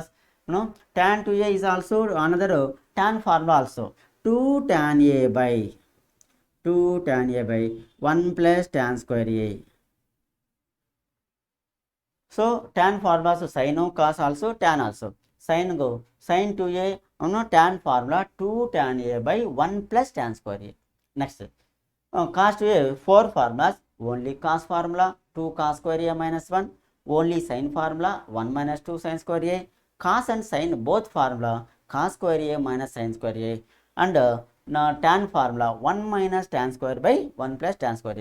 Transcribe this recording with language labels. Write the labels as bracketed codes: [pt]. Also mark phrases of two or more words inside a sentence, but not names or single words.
[en] Tan 2A is also another tan formula also. 2 tan A by 1 plus tan square A. So tan formula, so sin cos also, tan also. Sin 2A, tan formula 2 tan A by 1 plus tan square A. Next, cos 2A 4 formulas. Only cos formula 2 cos square A minus 1. Only sin formula 1 minus 2 sin square A. Cos and sin both formula cos square A minus sin square A. And tan formula 1 minus tan square by 1 plus tan square A.